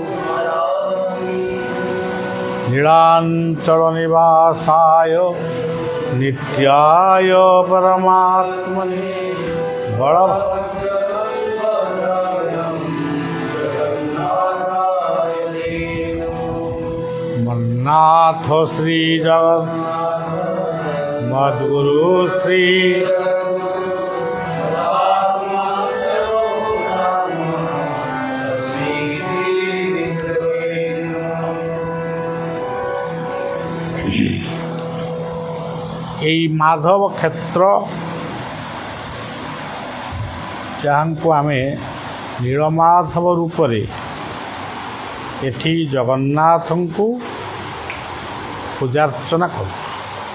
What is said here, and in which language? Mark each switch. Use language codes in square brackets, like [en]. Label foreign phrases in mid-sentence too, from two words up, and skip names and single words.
[sa] नीलांचलनिवासाय नित्याय परमात्मने मन्नाथ श्री जगन्नाथ मद्गुरु श्री [or] ଏହି ମାଧବ ক্ষেତ୍ର ଯାହାଙ୍କୁ ଆମେ ନୀଳମାଧବ ରୂପରେ ଏଠି ଜଗନ୍ନାଥଙ୍କୁ ପୂଜାର୍ଚ୍ଚନା କରୁ।